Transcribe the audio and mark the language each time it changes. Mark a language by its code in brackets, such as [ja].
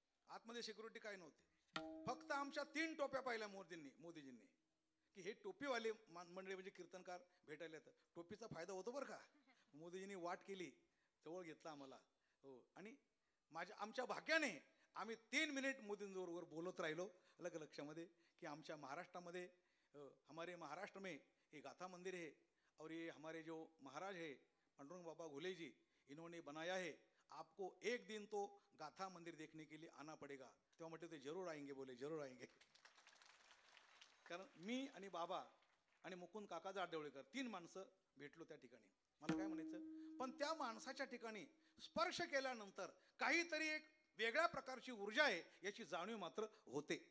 [mr] आतमध्ये सिक्युरिटी काही नव्हती. फक्त आमच्या 3 टोप्या पाहिल्या मोदीजींनी, की हे टोपीवाले मंडळी म्हणजे कीर्तनकार भेटायला येतात. टोपीचा फायदा होतो बरं का. मोदीजींनी वाट केली, जवळ घेतला आम्हाला. हो. आणि आमच्या भाग्याने आम्ही 3 मिनिट मोदींबरोबर बोलत राहिलो. अलग लक्षामध्ये की आमच्या महाराष्ट्रामध्ये, [hi] हमारे महाराष्ट्र में ये गाथा मंदिर है और ये हमारे जो महाराज है पांडुरंग बाबा घुले जी, इन्होंने बनाया है. आपको एक दिन तो गाथा मंदिर देखने के लिए आना पड़ेगा. [mr] तेव्हा म्हटलं ते [hi] जरूर आएंगे, बोले जरूर आएंगे. [mr] कारण मी आणि बाबा आणि मुकुंद काका जाडदेवळेकर 3 माणसं भेटलो त्या ठिकाणी. मला काय म्हणायचं, पण त्या माणसाच्या ठिकाणी स्पर्श केल्यानंतर काहीतरी एक वेगळ्या प्रकारची ऊर्जा आहे याची जाणीव मात्र होते.